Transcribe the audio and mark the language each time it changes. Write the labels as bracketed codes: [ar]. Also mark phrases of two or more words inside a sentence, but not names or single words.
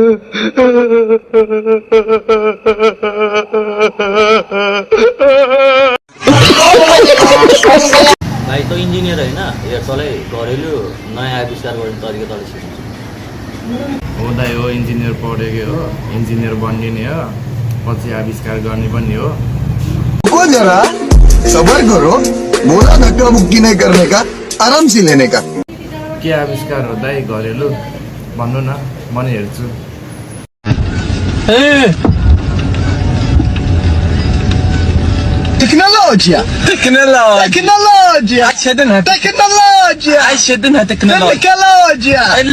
[ne] भाइ त इन्जिनियर होइन, हेर तँलाई घरेलु नयाँ आविष्कार गर्ने तरिका तँलाई सिकाउँछु। हो दाइ, हो इन्जिनियर पढेकै हो, इन्जिनियर बनिने हो, पछि आविष्कार गर्ने पनि हो। [hi] जरा सबर करो, बोला धक्का मुक्की नहीं करने का, आराम से लेने का। [ne] के आविष्कार हो दाइ घरेलु? भन्नु न, म नि हेर्छु। [pt] Tecnologia, tecnologia, tecnologia.